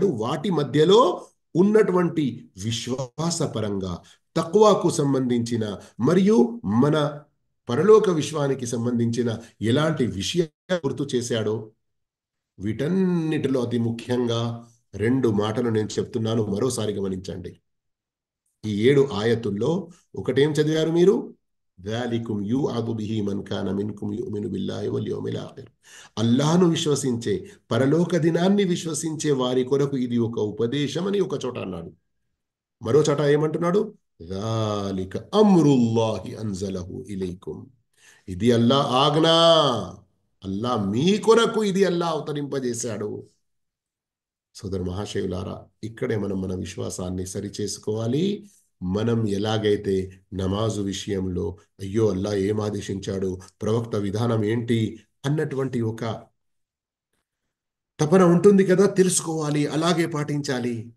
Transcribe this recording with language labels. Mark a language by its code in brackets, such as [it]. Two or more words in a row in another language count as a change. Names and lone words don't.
[te] వాటి మధ్యలో ఉన్నటువంటి విశ్వాసపరంగా తక్వాకు సంబంధించిన మరియు మన పరలోక విశ్వానికి సంబంధించిన ఎలాంటి విషయాలు గుర్తు చేశాడో, వీటన్నిటిలో అతి ముఖ్యంగా 2 మాటలు నేను చెప్తున్నాను, మరోసారి గమనించండి. ఈ 7 ఆయతుల్లో ఒకటేం చదివారు మీరు? [ar] ذَلِكُمْ يُوعَظُ بِهِ مَنْ كَانَ مِنْكُمْ يُؤْمِنُ بِاللَّهِ وَالْيَوْمِ الْآخِرِ. [te] అల్లాహ్ను విశ్వసించే, పరలోక దినాన్ని విశ్వసించే వారి కొరకు ఇది ఒక ఉపదేశం అని ఒక చోట అన్నాడు. మరో చోట ఏమంటున్నాడు? [ar] ذَلِكَ أَمْرُ اللَّهِ أَنْزَلَهُ إِلَيْكُمْ. [te] ఇది అల్లా ఆజ్ఞ. అల్లా మీ కొరకు ఇది అల్లా అవతరింపజేశాడు. సోదర మహాశయులారా, ఇక్కడే మనం మన విశ్వాసాన్ని సరిచేసుకోవాలి. మనం ఎలాగైతే నమాజు విషయంలో అయ్యో అల్లా ఏం ఆదేశించాడు, ప్రవక్త విధానం ఏంటి అన్నటువంటి ఒక తపన ఉంటుంది కదా, తెలుసుకోవాలి, అలాగే పాటించాలి.